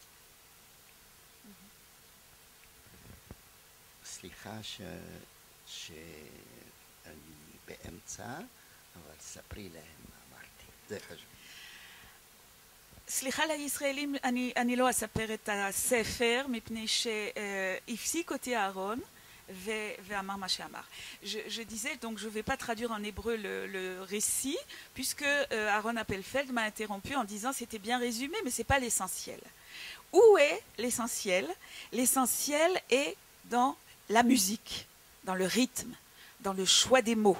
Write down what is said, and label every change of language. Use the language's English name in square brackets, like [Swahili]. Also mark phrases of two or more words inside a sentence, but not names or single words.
[Hebrew] סליחה שאני באמצע, אבל ספרי להם מה אמרתי, זה חשוב. סליחה לישראלים, אני לא אספר את הספר, מפני שהפסיק אותי אהרון, ואמר מה שאמר. [French] Je disais, donc je ne vais pas traduire en hébreu le récit, puisque Aaron Appelfeld m'a interrompu en disant c'était bien résumé, mais ce n'est pas l'essentiel. Où est l'essentiel? L'essentiel est dans la musique, dans le rythme, dans le choix des mots.